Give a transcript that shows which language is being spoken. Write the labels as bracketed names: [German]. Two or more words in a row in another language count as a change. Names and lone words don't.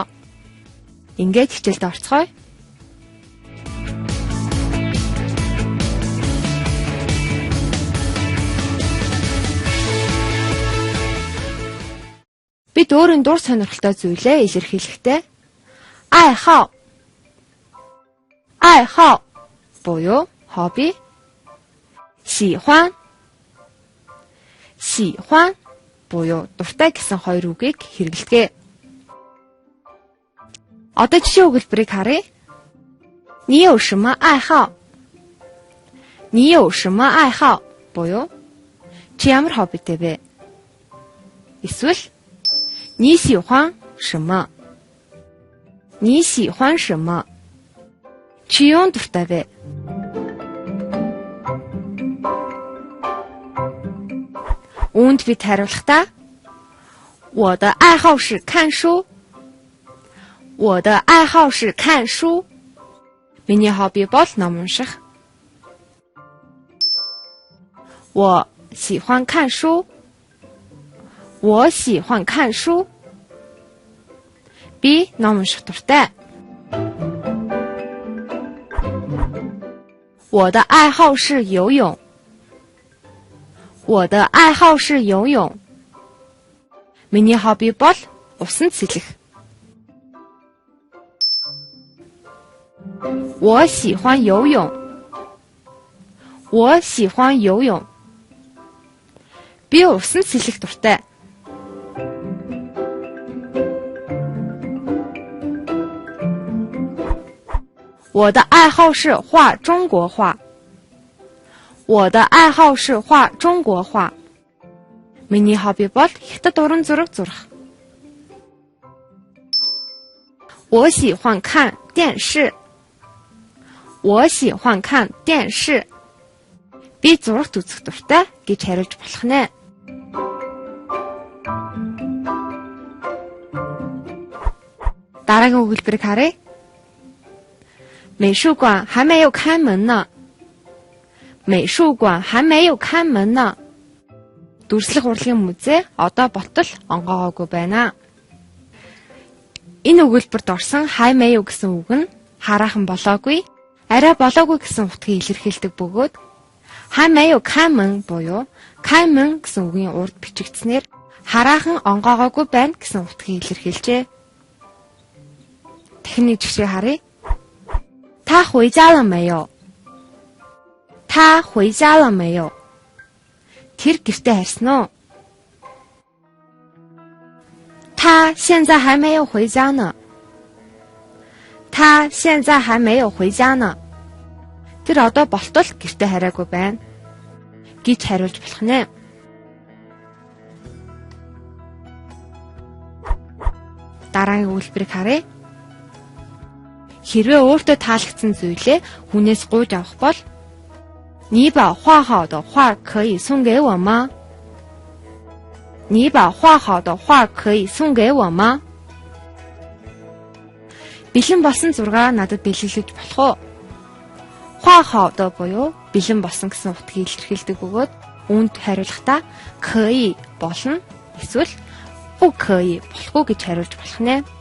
[Mongolian] Ингээд хичээлд орцгоё. Бид өөрийн дур сонирхолтой зүйлээ илэрхийлэхдээ 爱好 буюу хобби, 喜欢 буюу дуртай гэсэн хоёр үгийг хэрэглэдэг. Одоо жишээ өгүүлбэрийг харъя. [Chinese] 你有什么爱好 [Mongolian] буюу чи ямар хоббитэй вэ? Эсвэл [Chinese] 你喜欢什么 [Mongolian] чи юунд дуртай вэ? Үүнд бид хариулахдаа [Chinese] 我的爱好是看书 [Mongolian] Миний хобби бол ном унших. [Chinese] 我喜欢看书 [Mongolian] Би ном унших дуртай. [Chinese] 我的爱好是游泳 [Mongolian] Миний хобби бол усанд сэлэх. [Chinese] 我喜欢游泳 [Mongolian] Би усанд сэлэх дуртай. [Chinese] 我的爱好是画中国画 [Mongolian] Миний хобби бол хятад уран зураг зурах. [Chinese] 我喜欢看电视 [Mongolian] Би зурагт үзэх дуртай гэж хариулж болох нэ. Дараагийн өгүүлбэрийг харъя. [Chinese] 美术馆还没有开门呢 [Mongolian] Дүрслэх урлагийн музей одоо болтол онгоогоогүй байна. Энэ өгүүлбэрт орсон хаймэё гэсэн үг нь хараахан болоогүй, арай болоогүй гэсэн утгыг илэрхийлдэг бөгөөд [Chinese] 还没开门 [Mongolian] буюу каймэн гэсэн үгийн урд бичигдснээр хараахан онгоогоогүй байна гэсэн утгыг илэрхийлжээ. Дахин нэг жишээ харъя. [Chinese] 他回家了没有 [Mongolian] Тэр гэртээ харсан уу? [Chinese] 他现在还没有回家呢 [Mongolian] Тэр одоо болтол гэртээ хараагүй байна гэж хариулж болох нэ. Дараагийн өгүүлбэрийг харъя. Хэрвээ өөртөө таалагдсан зүйлээ хүнээс гуйж авах бол [Chinese] 你把画好的画可以送给我吗 [Mongolian] Бэлэн болсон зургаа надад бэлгэлж болох уу? [Chinese] 画好的 [Mongolian] буюу бэлэн болсон гэсэн утгыг илэрхийлдэг бөгөөд үүнд хариулахдаа 可以 болно эсвэл 不可以 болохгүй гэж хариулж болох нэ.